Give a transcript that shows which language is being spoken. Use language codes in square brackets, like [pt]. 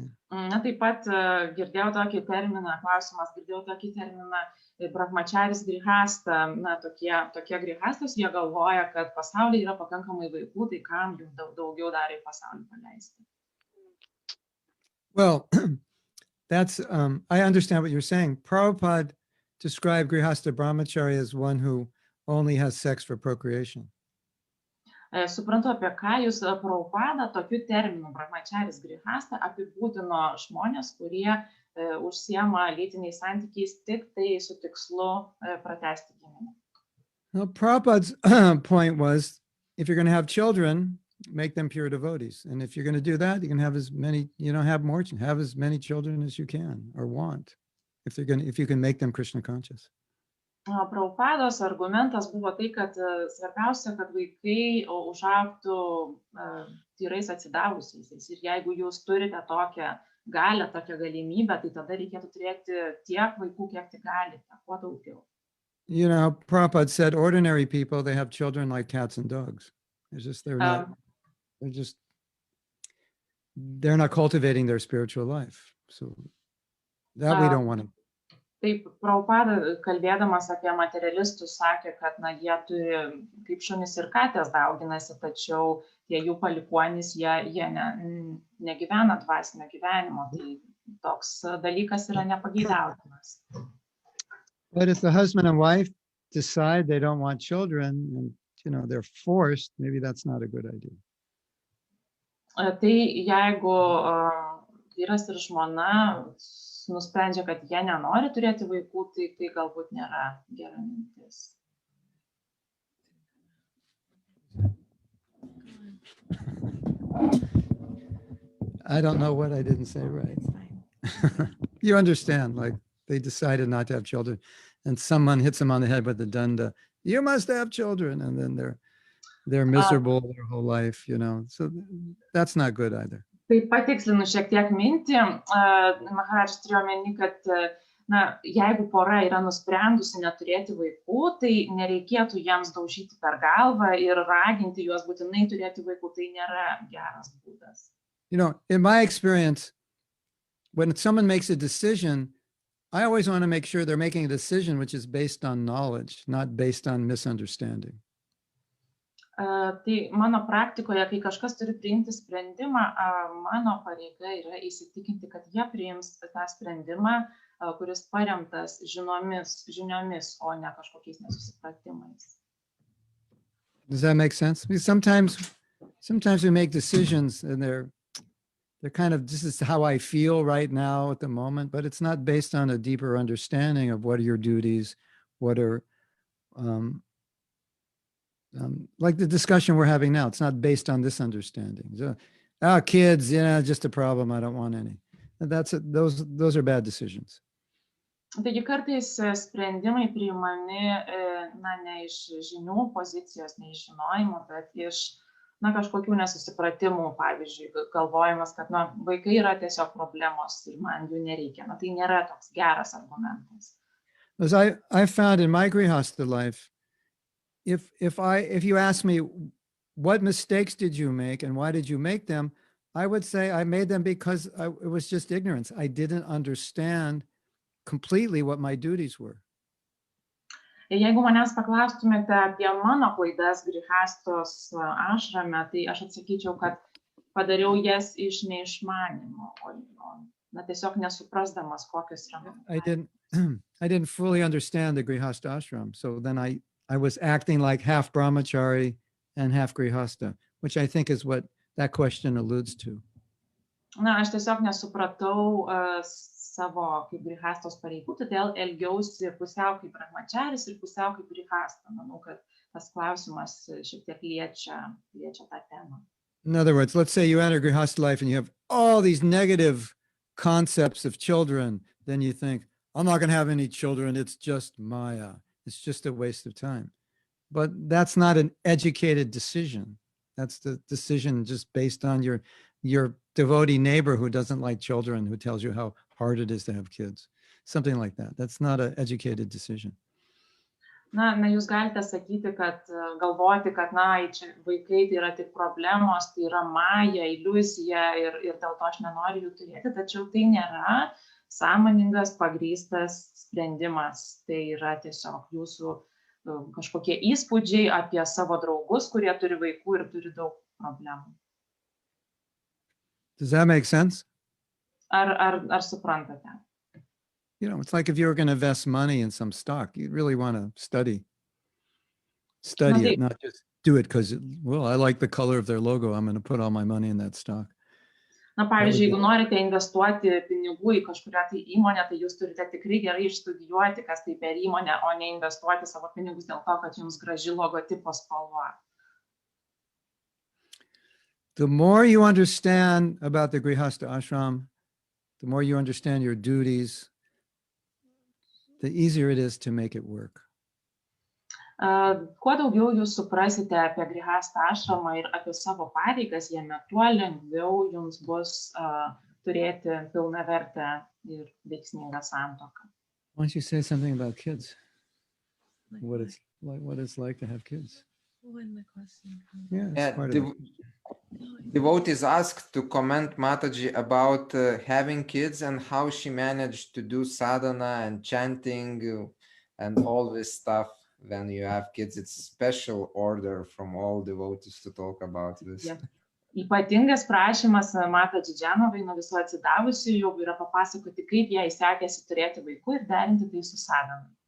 [lt] Na, taip pat girdėjau tokį terminą, klausimas, girdėjau tokį terminą brahmacharis grihasta, na, tokie grihastos, jie galvoja, kad pasaulyje yra pakankamai vaikų, tai kam jų daugiau dar į pasaulį paleisti? [en] Well, that's, I understand what you're saying. Prabhupada described grihasta brahmachari as one who only has sex for procreation. [lt] Suprantu, apie ką jūs Prabhupada tokiu terminu brahmacharis grihasta apibūdino žmonės, kurie užsiema lytiniais santykiais tik tai su tikslu pratęsti giminę. [en] Well, Prabhupada's point was, if you're going to have children, make them pure devotees. And if you're going to do that, you can have as many, have as many children as you can or want, if you can make them Krishna conscious. [lt] Prabhupados argumentas buvo tai, kad svarbiausia, kad vaikai užaugtų tyrais atsidavusiais. Ir jeigu jūs turite tokią galę, tokią galimybę, tai tada reikėtų turėti tiek vaikų, kiek tik galite, kuo daugiau. [en] You know, Prabhupada said ordinary people, they have children like cats and dogs. It's just, they're not cultivating their spiritual life. So that we don't want to. [lt] Taip, Prabhupada, kalbėdamas apie materialistus, sakė, kad jie turi kaip šunys ir katės dauginasi, tačiau tie jų palikuonys, jie negyvena dvasinio gyvenimo. Tai toks dalykas yra nepageidautinas. [en] But if the husband and wife decide they don't want children and, you know, they're forced, maybe that's not a good idea. [lt] Tai jeigu vyras ir žmona nusprendžia, kad jie nenori turėti vaikų, tai galbūt nėra gera mintis. [en] I don't know what I didn't say right. It's fine. You understand, like they decided not to have children and someone hits them on the head with the danda. You must have children. And then they're miserable their whole life, you know, so that's not good either. [lt] Tai patikslinu šiek tiek mintį, Maharadžas turėjo omeny, kad jeigu pora yra nusprendusi neturėti vaikų, tai nereikėtų jiems daužyti per galvą ir raginti juos būtinai turėti vaikų, tai nėra geras būdas. [en] You know, in my experience, when someone makes a decision, I always want to make sure they're making a decision which is based on knowledge, not based on misunderstanding. [lt] Tai mano praktikoje, kai kažkas turi priimti sprendimą, mano pareiga yra įsitikinti, kad jie priims tą sprendimą, kuris paremtas žiniomis, o ne kažkokiais nesusipratimais. [en] Does that make sense? Because sometimes we make decisions and they're kind of, this is how I feel right now at the moment, but it's not based on a deeper understanding of what are your duties, what are, like the discussion we're having now, it's not based on this understanding. So, kids, just a problem, I don't want any. Those are bad decisions. [lt] Taigi kartais sprendimai priimami ne iš žinių pozicijos, ne iš žinojimo, bet iš kažkokių nesusipratimų, pavyzdžiui, galvojimas, kad vaikai yra tiesiog problemos ir man jų nereikia. Tai nėra toks geras argumentas. [en] As I found in my grihastha life, if you ask me what mistakes did you make and why did you make them, I would say I made them because it was just ignorance. I didn't understand completely what my duties were. [lt] Jeigu manęs paklaustumėte apie mano klaidas grihastos ašrame, tai aš atsakyčiau, kad padariau jas iš neišmanimo, tiesiog nesuprasdamas, kokios yra. [en] I didn't fully understand the grihastha ashram, so then I was acting like half brahmachari and half grihastha, which I think is what that question alludes to. [lt] Aš tiesiog nesupratau savo kaip grihastos pareigų, todėl elgiausi pusiau kaip brahmacharis ir pusiau kaip grihasta. Manau, kad tas klausimas šiek tiek liečia tą temą. [en] In other words, let's say you enter grihastha life and you have all these negative concepts of children, then you think, I'm not going to have any children, it's just Maya. It's just a waste of time. But that's not an educated decision. That's the decision just based on your devotee neighbor who doesn't like children, who tells you how hard it is to have kids. Something like that. That's not an educated decision. [lt] Jūs galite sakyti, kad galvoti, kad vaikai tai yra tik problemos, tai yra maja, iliuzija ir dėl to aš nenoriu jų turėti, tačiau tai nėra sąmoningas, pagrįstas sprendimas. Tai yra tiesiog jūsų kažkokie įspūdžiai apie savo draugus, kurie turi vaikų ir turi daug problemų. [en] Does that make sense? [lt] Ar suprantate? [en] You know, it's like if you were going to invest money in some stock, you really want to study it, not just do it because, I like the color of their logo. I'm going to put all my money in that stock. [lt] Pavyzdžiui, jeigu norite investuoti pinigų į kažkurią tai įmonę, tai jūs turite tikrai gerai išstudijuoti, kas tai per įmonę, o ne investuoti savo pinigus dėl to, kad jums graži logotipo spalva. [en] The more you understand about the grihastha ashram, the more you understand your duties, the easier it is to make it work. [lt] Kuo daugiau jūs suprasite apie grihastą ašramą ir apie savo pareigas jame, tuo lengviau jums bus turėti pilnavertę ir veiksmingą santuoką. [en] Why don't you say something about kids? Like What it's like to have kids? when the question comes. Yeah, it's Yeah, part of it. Devotees asked to comment Mataji about having kids and how she managed to do sadhana and chanting and all this stuff when you have kids. It's special order from all devotees to talk about this. Yeah. [lt] Ypatingas prašymas Mataji Jhanovai nuo visų atsidavusių jau yra papasakoti, kaip jai sekėsi turėti vaikų ir derinti tai su sadhana.